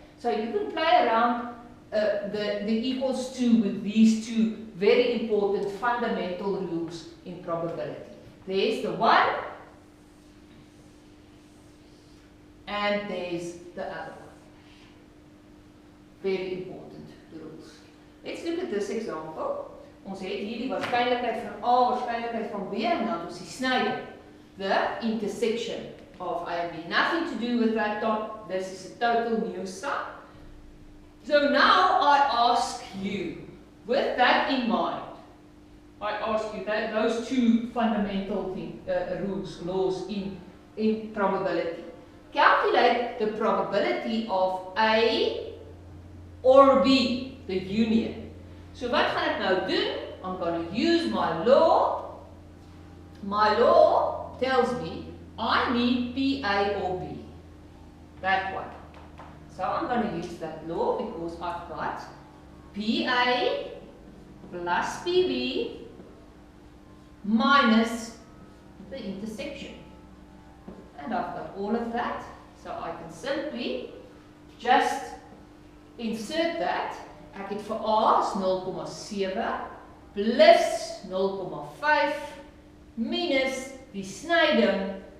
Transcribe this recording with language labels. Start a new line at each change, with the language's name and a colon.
English: So you can play around the equals 2 with these two very important fundamental rules in probability. There's the 1 and there's the other one. Very important rules. Let's look at this example.
Afrikaans: Ons het hier die waarskynlikheid van A, waarskynlikheid van B en dan ons die snyder.
English: The intersection of A and B. Nothing to do with that dot. This is a total new sum. So now I ask you, with that in mind, I ask you that those two fundamental rules, laws in probability. Calculate the probability of A or B, the union.
Afrikaans: So wat gaan ek nou doen?
English: I'm going to use my law. My law tells me I need PA or B. That one. So I'm going to use that law because I've got PA plus PB minus the intersection. And I've got all of that, so I can simply just insert that.
Afrikaans: Ek het vir A is 0,7 plus 0,5 minus die snyding.